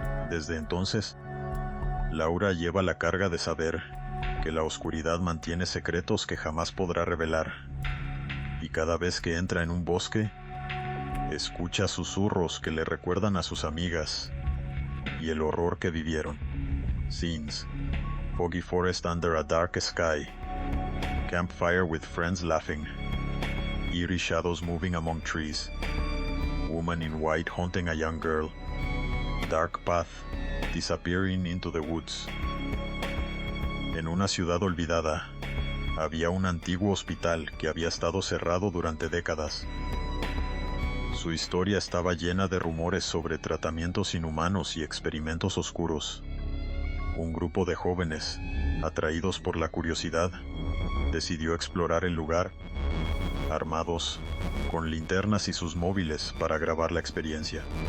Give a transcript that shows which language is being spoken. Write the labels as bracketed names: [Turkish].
[Spanish] Desde entonces, Laura lleva la carga de saber que la oscuridad mantiene secretos que jamás podrá revelar. Y cada vez que entra en un bosque, escucha susurros que le recuerdan a sus amigas y el horror que vivieron. [English] Scenes: foggy forest under a dark sky. Campfire with friends laughing. Eerie shadows moving among trees. Woman in white haunting a young girl. Dark path disappearing into the woods. [Spanish] En una ciudad olvidada, había un antiguo hospital que había estado cerrado durante décadas. Su historia estaba llena de rumores sobre tratamientos inhumanos y experimentos oscuros. Un grupo de jóvenes, atraídos por la curiosidad, decidió explorar el lugar, armados, con linternas y sus móviles para grabar la experiencia.